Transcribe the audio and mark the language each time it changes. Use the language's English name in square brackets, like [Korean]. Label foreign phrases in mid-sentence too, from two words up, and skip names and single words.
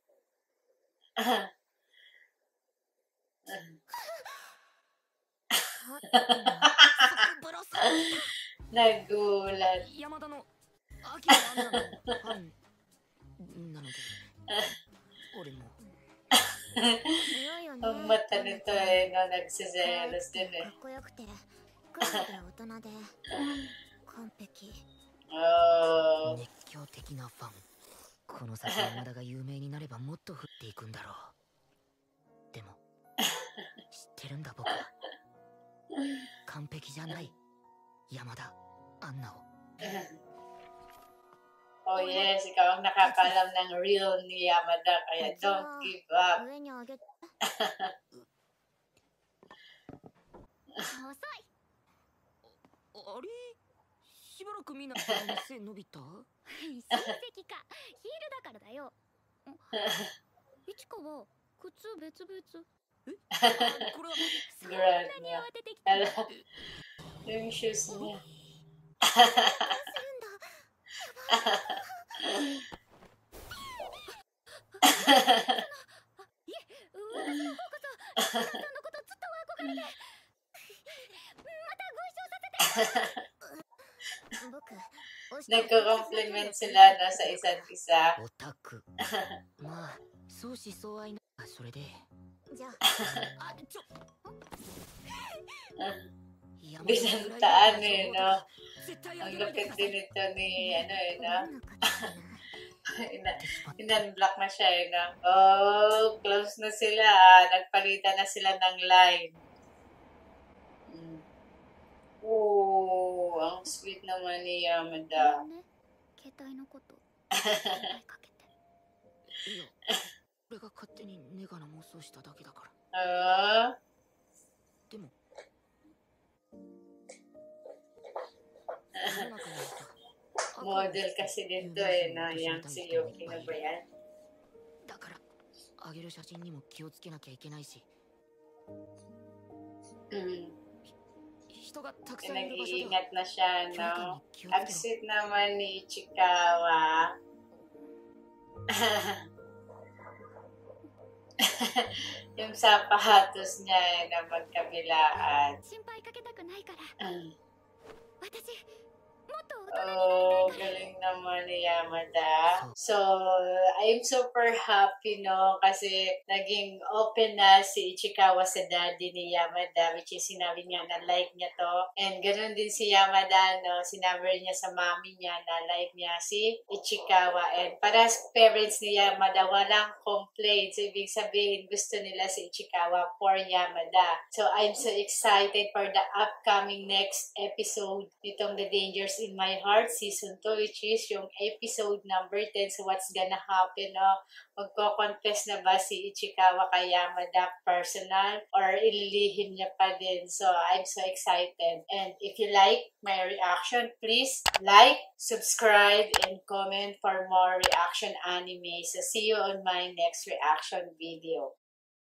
[Filipino] Nagulat. [Japanese] 山田のアキラアンナのファンなので、俺も。 [Filipino] Ang mata nito eh, no? Nagsiselos din [Japanese] か [Filipino] eh. [Japanese] っこよくてクールで大人で完璧 Oh. 熱狂的なファン。この先山田が有名になればもっと降っていくんだろう。でも知ってるんだ僕は。完璧じゃない山田アンナを。 [English] Oh yes, [Filipino] ikaw ang nakakaalam ng real ni Yamada, kaya [English] don't give up. [Japanese] 上に上げて。遅い。あれしばらく見ない背伸びた？親戚か。ヒールだからだよ。いちかは靴別々。これはそんなに慌ててきた。どうするんだ。 [Filipino] Yung shoes niya. [Japanese] いえ、私の方こそ、さんのことずっと憧れて。またご一緒させて。僕、 [Filipino] Nagko-compliment sila no, sa isa't isa. [Japanese] オタク。まあ相思相愛な。それでじゃあ、 [Filipino] Binantaan eh, no? Ang lupit din ito ni, ano eh, no? In-unblock na siya eh, no? Oh, close na sila. Nagpalitan na sila ng line. Oh, ang sweet naman ni Yamada. [Japanese] 携帯のことかけて。いや俺が勝手にネガな妄想しただけだから。 Ah, でも世の中にはさ [Filipino] model kasi dito eh, no? Yang si Yuki na ba yan? [Japanese] だからあげる写真にも気をつけなきゃいけないし、 人がたくさんいる場所では [Filipino] Nag-iingat na siya, [Japanese] 距離感 [Filipino] no? [Japanese] に気を [Filipino] Ang [Japanese] つけろ。 [Filipino] sweet naman ni Ichikawa. Yung sapatos niya eh, na magkabilaan. [Japanese] 心配かけたくないから。 私、もっと大人になりたい Oh, から。 [Filipino] galing naman ni Yamada. [English] So, I'm super happy, no? [Filipino] Kasi naging open na si Ichikawa sa daddy ni Yamada, [English] which is [Filipino] sinabi niya na like niya to. And ganun din si Yamada, no? Sinabi niya sa mami niya na like niya si Ichikawa. And para sa parents ni Yamada, walang complaints. So, ibig sabihin, gusto nila si Ichikawa for Yamada. [English] So, I'm so excited for the upcoming next episode nitong The Dangers in My Heart Season 2, which is yung episode number 10. So, what's gonna happen, no? [Filipino] Magko-confess na ba si Ichikawa kay Yamada personal or ililihim niya pa din? [English] So, I'm so excited. And if you like my reaction, please like, subscribe, and comment for more reaction anime. So, see you on my next reaction video.